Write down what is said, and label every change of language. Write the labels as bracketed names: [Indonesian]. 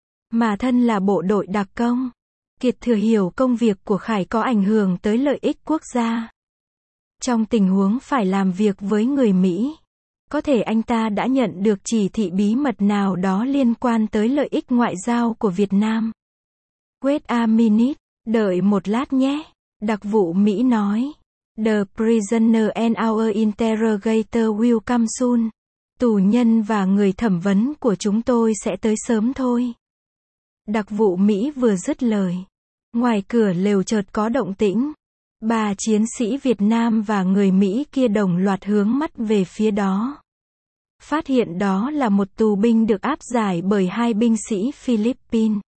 [Vietnamese] Mà thân là bộ đội đặc công, Kiệt thừa hiểu công việc của Khải có ảnh hưởng tới lợi ích quốc gia. Trong tình huống phải làm việc với người Mỹ, có thể anh ta đã nhận được chỉ thị bí mật nào đó liên quan tới lợi ích ngoại giao của Việt Nam. [English] Wait a minute, [Vietnamese] đợi một lát nhé, đặc vụ Mỹ nói. [English] The prisoner and our interrogator will come soon. [Vietnamese] Tù nhân và người thẩm vấn của chúng tôi sẽ tới sớm thôi. Đặc vụ Mỹ vừa dứt lời. Ngoài cửa lều chợt có động tĩnh. Ba chiến sĩ Việt Nam và người Mỹ kia đồng loạt hướng mắt về phía đó. Phát hiện đó là một tù binh được áp giải bởi hai binh sĩ Philippines.